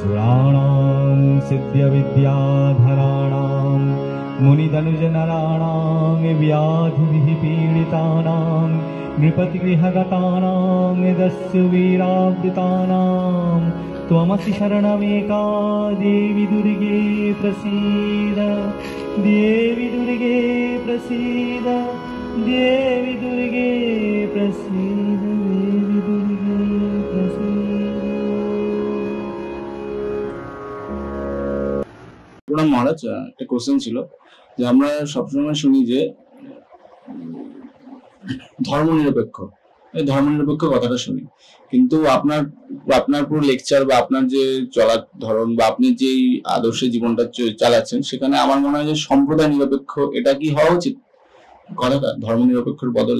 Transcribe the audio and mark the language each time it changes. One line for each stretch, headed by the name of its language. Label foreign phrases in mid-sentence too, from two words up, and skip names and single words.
Sanskrit: सुराणां सिद्ध्यविद्याधराणां मुनितनुजनराणां व्याधिभिः पीडितानां नृपतिगृहगतानां दस्युवीरावृतानां त्वमसि शरणमेका देवी दुर्गे प्रसीद देवी दुर्गे प्रसीद देवी दुर्गे प्रसीद देवी दुर्गे प्रसीद।
Bangla: প্রণাম মহারাজ, একটা কোশ্চেন ছিল যে আমরা সবসময় শুনি যে ধর্মনিরপেক্ষ কথাটা শুনি, কিন্তু আপনার পুরো লেকচার বা আপনার যে চলার ধরন বা আপনি যেই আদর্শে জীবনটা চালাচ্ছেন সেখানে আমার মনে হয় যে সম্প্রদায় নিরপেক্ষ এটা কি হওয়া উচিত কথাটা ধর্মনিরপেক্ষের বদলে।